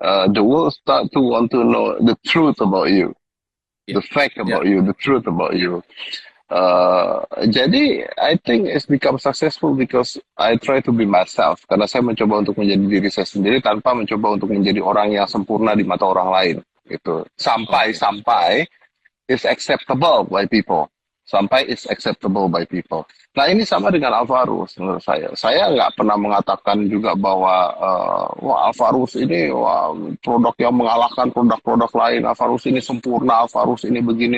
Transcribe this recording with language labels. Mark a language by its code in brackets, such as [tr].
[en] The world start to want to know the truth about you, [id] ya, [en] the fact [id] ya. [en] about you, the truth about you. [id] Jadi [en] I think it's become successful because I try to be myself [id] karena saya mencoba untuk menjadi diri saya sendiri tanpa mencoba untuk menjadi orang yang sempurna di mata orang lain gitu. Sampai Oke. [en] sampai is acceptable by people. Sampai is acceptable by people. [id] Nah ini sama dengan Alvarus menurut saya. Saya nggak pernah mengatakan juga bahwa wah Alvarus ini wah, produk yang mengalahkan produk-produk lain. Alvarus ini sempurna, Alvarus ini begini.